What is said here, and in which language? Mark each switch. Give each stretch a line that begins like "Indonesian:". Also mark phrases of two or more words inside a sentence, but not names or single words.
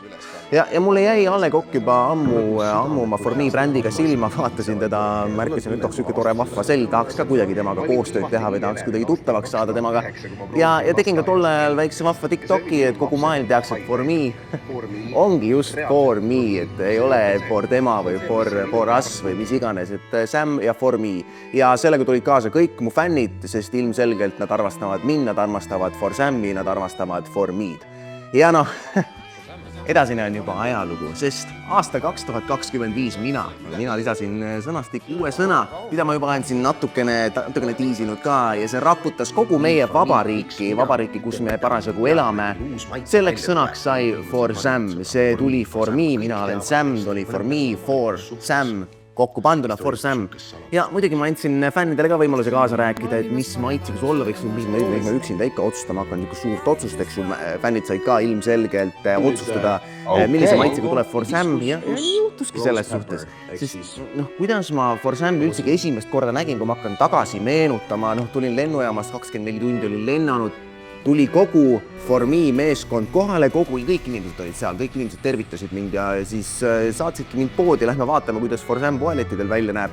Estonian: Ja mulle jäi Alle Kokk juba ammu oma Formi brändiga silma, vaatasin teda, märkasin, et siuke tore vahva selg, tahaks ka kuidagi temaga koostööd teha või tahaks kuidagi tuttavaks saada temaga. Ja tegin ka tolle ajal väikse vahva TikToki, et kogu maailm teaks, et Formi ongi
English: just for me,
Estonian: et ei ole for tema või
English: for us
Estonian: või mis iganes, et Sam ja Formi. Ja sellega tulid kaasa kõik mu fännid, sest ilmselgelt nad armastavad mind, nad armastavad Forsami, nad armastavad Formid. Ja edasine on juba ajalugu, sest aasta 2025 mina lisasin sõnastikku uue sõna, mida ma juba olen siin natukene tiisinud ka ja see raputas kogu meie vabariiki, kus me parasjagu elame. Selleks sõnaks sai Forsam, see tuli
English: for me,
Estonian: mina olen Sam, tuli
English: for me, for Sam,
Estonian: kokku panduna Forsam. Ja muidugi ma andsin fännidele ka võimaluse kaasa rääkida, et mis maitsega olla võiks, mis ma üksinda ikka otsustama hakkan, suurt otsust, eks ju, fännid said ka ilmselgelt otsustada, millise maitsega tuleb Forsam ja juhtuski selles suhtes. Sest kuidas ma Forsam üldsegi esimest korda nägin, kui ma hakkan tagasi meenutama, tulin lennujaamast 24 tundi, olin lennanud, tuli kogu Formi meeskond kohale, kõik inimesed olid seal, kõik inimesed tervitasid mind ja siis saatsidki mind poodi, lähme vaatame, kuidas Forsam poelettidel välja näeb.